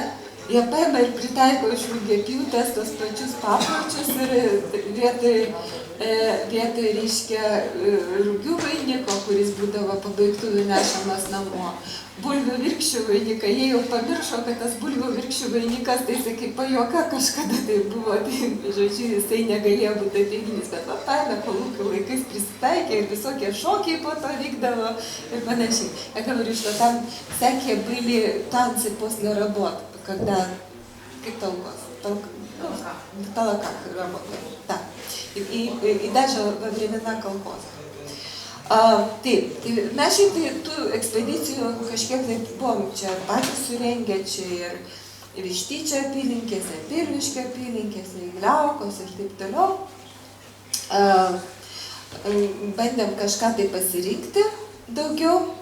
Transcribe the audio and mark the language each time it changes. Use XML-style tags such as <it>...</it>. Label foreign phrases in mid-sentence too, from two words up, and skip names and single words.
<lt>Jie paima ir pritaiko iš Rugiapjūtės tos pačius papročius ir vietoj reiškia rugių vainiko, kuris būdavo pabaigtuvių nešamas namo. Bulvių virkščių vainiką, jie jau pamiršo, kad tas bulvių virkščių vainikas, tai kaip pajuoka kažkada tai buvo, tai žodžiu, jisai negalėjo būti apeiginis, bet paėmė kolūkių laikais prisitaikė ir visokie šokiai po to vykdavo ir panašiai.</lt> <ru>Я говорю, что там всякие были танцы после работы, когда как в толоках работали, да, и даже во времена колхоза.</ru> <lt>Taip, mes šiaip tų ekspedicijų kažkiek tai buvom čia patys surengę, čia ir Vištyčio apylinkėse, Pilviškio apylinkėse, Igliaukos ir taip toliau. Bandėm kažką tai pasirinkti daugiau.</lt>